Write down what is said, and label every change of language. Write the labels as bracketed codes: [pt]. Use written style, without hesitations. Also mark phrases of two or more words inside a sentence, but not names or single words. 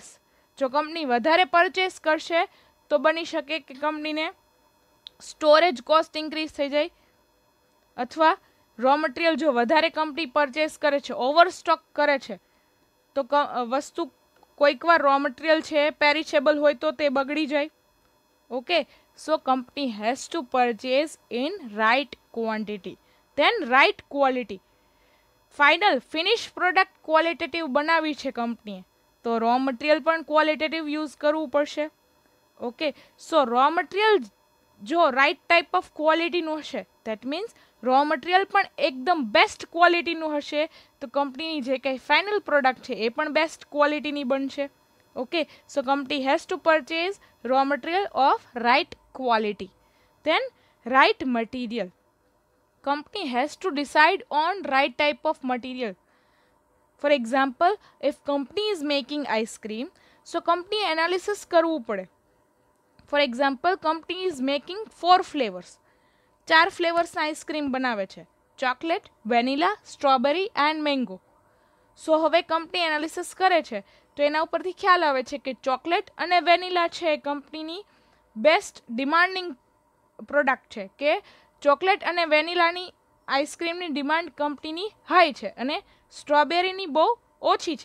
[gu] જો કંપની વધારે પરચેસ કરશે તો બની શકે કે કંપનીને [en] storage cost increase [gu] થઈ જાય, અથવા [en] raw material [gu] જો વધારે કંપની પરચેસ કરે છે, ઓવરસ્ટોક કરે છે, તો વસ્તુ કોઈક વાર [en] raw material [gu] છે પેરિશેબલ હોય તો તે બગડી જાય. ઓકે, [en] so company has to purchase in right quantity. Then right quality. Final finished product qualitative [gu] બનાવી છે કંપનીએ, તો [en] raw material [gu] પણ ક્વોલિટેટિવ યુઝ કરવું પડશે. ઓકે, [en] so raw material [gu] જો [en] right type of [gu] ક્વોલિટીનું હશે, [en] that means raw material [gu] પણ એકદમ બેસ્ટ ક્વોલિટીનું હશે, તો કંપનીની જે કંઈ [en] final product [gu] છે એ પણ બેસ્ટ ક્વોલિટીની બનશે. [en] Okay, so company has to purchase raw material of right quality. Then right material. Company has to decide on right type of material. For example, if company is making ice cream, so company analysis [gu] કરવું પડે. [en] For example, company is making 4 flavors. [gu] 4 flavors આઈસ્ક્રીમ બનાવે છે, ચોકલેટ, વેનીલા, [en] strawberry and mango. [gu] સો હવે કંપની એનાલિસિસ કરે છે તો એના ઉપરથી ખ્યાલ આવે છે કે ચોકલેટ અને વેનીલા છે એ કંપનીની [en] best demanding product [gu] છે, કે ચોકલેટ અને વેનીલાની આઈસ્ક્રીમની ડિમાન્ડ કંપનીની હાઈ છે અને સ્ટ્રોબેરીની બહુ ઓછી છે.